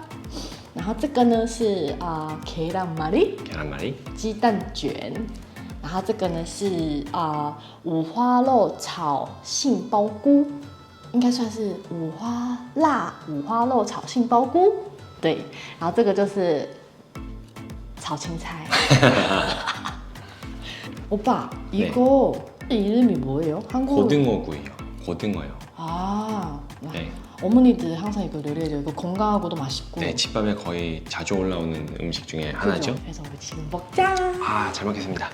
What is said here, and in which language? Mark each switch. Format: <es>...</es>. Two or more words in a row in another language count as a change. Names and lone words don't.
<zh>然后这个呢是계란말이鸡蛋卷。然后这个呢是五花肉炒杏鲍菇，应该算是五花肉炒杏鲍菇。对，然后这个就是炒青菜。</zh> <ko>오빠, 이거 이름이 뭐예요? 한국 고등어구이요. 고등어요. 아, 네. 어머니들 항상 이거 요리해줘요. 이거 건강하고도 맛있고. 네, 집밥에 거의 자주 올라오는 음식 중에 하나죠. 그래서 우리 지금 먹자. 아, 잘 먹겠습니다.</ko>